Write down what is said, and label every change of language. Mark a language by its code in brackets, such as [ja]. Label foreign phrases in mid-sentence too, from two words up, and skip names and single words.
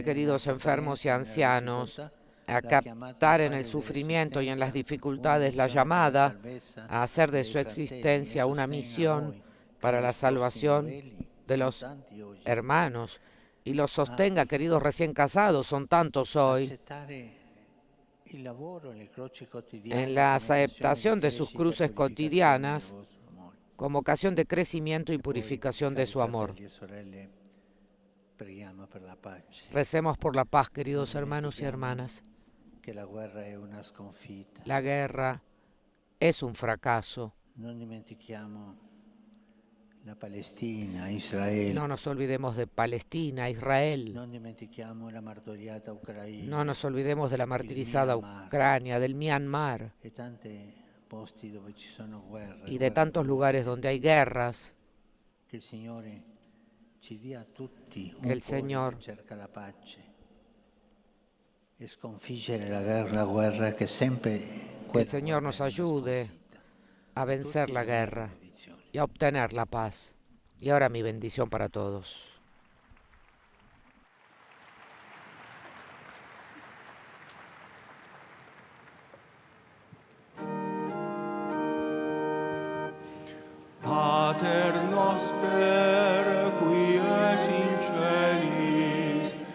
[es] queridos enfermos y ancianos, a captar en el sufrimiento y en las dificultades la llamada a hacer de su existencia una misión para la salvación de los hermanos, y los sostenga, queridos recién casados, son tantos hoy, en la aceptación de sus cruces cotidianas como ocasión de crecimiento y purificación de su amor. [it] preghiamo per la pace, [es] Recemos por la paz, queridos hermanos y hermanas. [it] che la guerra è una sconfitta. [es] La guerra es un fracaso. [it] Non dimentichiamo la Palestina, Israele. [es] No nos olvidemos de Palestina, Israel. [it] Non dimentichiamo la martoriata Ucraina. [es] No nos olvidemos de la martirizada Ucrania, del Myanmar [it] E tanti posti dove ci sono guerre. [es] y de tantos lugares donde hay guerras. [it] Che il Signore ci dia a tutti un [es] Que el [it] cuore [es] Señor [it] che cerca la pace e sconfiggere la guerra che sempre [es] Que el Señor nos ayude a vencer la guerra y a obtener la paz. Y ahora mi bendición para todos. [la] Pater noster, qui es in celis,